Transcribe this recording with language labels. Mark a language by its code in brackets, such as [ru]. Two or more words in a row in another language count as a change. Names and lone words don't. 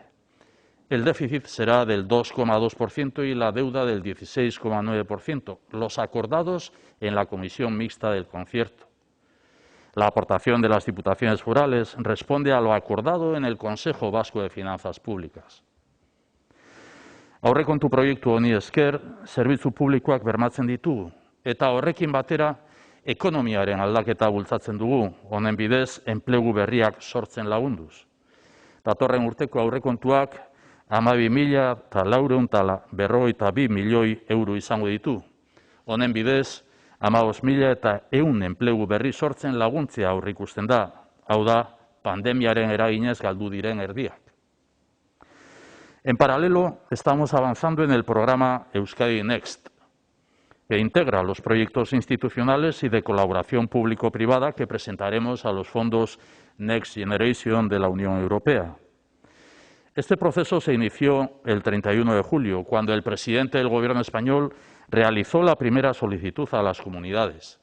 [es] El déficit será del 2,2% y la deuda del 16,9%, los acordados en la Comisión Mixta del Concierto. La aportación de las diputaciones forales responde a lo acordado en el Consejo Vasco de Finanzas Públicas. [eu] Aurrekontu proiektu honi esker, zerbitzu publikoak bermatzen ditugu, eta horrekin batera ekonomiaren aldaketa bultzatzen dugu, honen bidez enplegu berriak sortzen lagunduz. Datorren urteko aurrekontuak 12.452 milioi euro izango ditu. Honen bidez, 15.100 enplegu berri sortzen laguntzea aurreikusten da, hau da, pandemiaren eraginez galdu diren erdiak. [es] En paralelo, estamos avanzando en el programa Euskadi Next, que integra los proyectos institucionales y de colaboración público-privada que presentaremos a los fondos Next Generation de la Unión Europea. Este proceso se inició el 31 de julio, cuando el presidente del Gobierno español realizó la primera solicitud a las comunidades.